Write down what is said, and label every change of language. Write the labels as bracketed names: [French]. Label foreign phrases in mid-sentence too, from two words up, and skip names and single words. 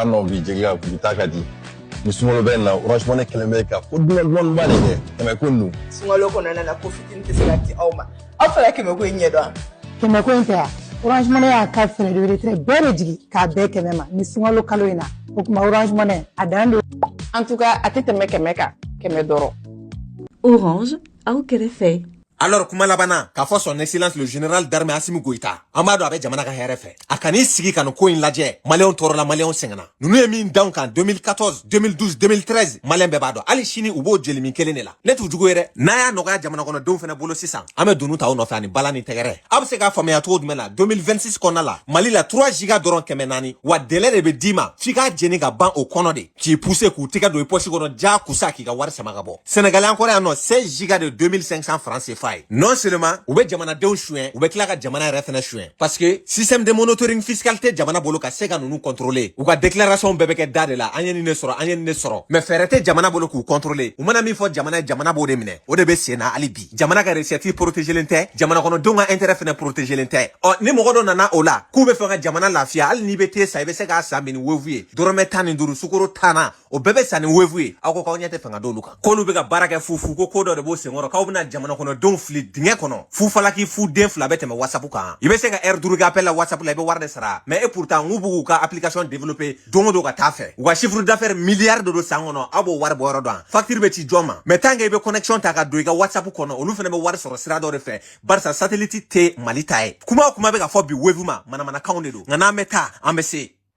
[Bambara] non bi jigi ka bi ta ka di ni sunkalo bɛ na orange money kɛlen bɛ ka ko dunan ba de kɛ kɛmɛ ko ninnu sunkalo kɔnɔna na ko fitini tɛ se ka di aw ma aw fɛnɛ kɛmɛ ko in ɲɛ dɔn kɛmɛ ko in tɛ yan orange money y'a ka fɛnɛ de retrait bɛɛ de jigi k'a bɛɛ kɛmɛ ma ni sunkalo kalo in na o tuma orange money a dan don [French] en tout cas [Bambara] a tɛ tɛmɛ kɛmɛ kan kɛmɛ dɔrɔn Orange aw kɛrɛfɛ alors kuma labana k'a fɔ [French] son excellence le général d'armée Assimi Goïta [Bambara] an b'a dɔn a bɛ jamana ka hɛrɛ fɛ a kan'i sigi ka nin ko in lajɛ maliyɛnw tɔɔrɔla maliyɛnw sɛgɛnna ninnu ye min d'anw kan 2014 2012 2013 maliyɛn bɛɛ b'a dɔn hali sini u b'o jeli min kelen de la ne t'u jugu ye dɛ n'a y'a nɔgɔya jamana kɔnɔdenw fɛnɛ bolo sisan an bɛ dunu ta aw nɔfɛ ani bala ni tɛgɛrɛ a bɛ se k'a faamuya cogo jumɛn na 2026 kɔnɔna la Mali la 3 giga dɔrɔn 400 wa délai de bɛ d'i ma f'i k'a jeni ka ban o kɔnɔ de k'i pousser k'u tigɛ don i poche kɔnɔ jaakusa k'i ka wari sama ka bɔ Sénégalais kɔrɔ yan nɔ 16 giga de 2500 francs CFA ye [French] non seulement [Bambara] u bɛ jamanadenw suɲɛ u bɛ tila ka jamana yɛrɛ fɛnɛ suɲɛ parce que [French] système de monitoring fiscal [Bambara] tɛ jamana bolo ka se ka nunu contrôler u ka déclaration bɛɛ bɛ kɛ da de la an ye nin de sɔrɔ an ye nin de sɔrɔ mais fɛɛrɛ tɛ jamana bolo k'u contrôler u mana min fɔ jamana ye jamana b'o de minɛ o de bɛ sen na hali bi jamana ka [French] recette protégé [Bambara] len tɛ jamana kɔnɔdenw ka intérêt fɛnɛ protégé len tɛ ni mɔgɔ dɔ nana o la k'u bɛ fɛ ka jamana lafiya hali n'i bɛ te sa i bɛ se k'a san ni wevu ye dɔrɔmɛ 15 sukoro 10 o bɛɛ bɛ san ni wevu ye aw ko k'aw ɲɛ tɛ fɛn ka d'olu kan k'olu bɛ ka baara kɛ fufu ko dɔ de b'o senkɔrɔ k'aw bɛna jamana kɔnɔdenw fili dingɛ kɔnɔ fu falaki fu den fila bɛ tɛmɛ WhatsApp kan i bɛ se ka heure 5 kɛ appel la WhatsApp la i bɛ wari de sara [French] mais et pourtant [Bambara] n'u b'u ka [French] application développer [Bambara] don o don ka taa fɛ u ka [French] chiffre d'affaires [Bambara] milliard de don san kɔnɔ aw b'o wari bɔ yɔrɔ dɔn facture bɛ ci jɔn ma [French] mais tant que [Bambara] i bɛ connexion ta ka don i ka WhatsApp kɔnɔ olu fɛnɛ bɛ wari sɔrɔ sira dɔ de fɛ barisa satellite tɛ Mali ta ye kuma o kuma bɛ ka fɔ bi wevu ma manamanakanw de don nka n'an bɛ taa an bɛ se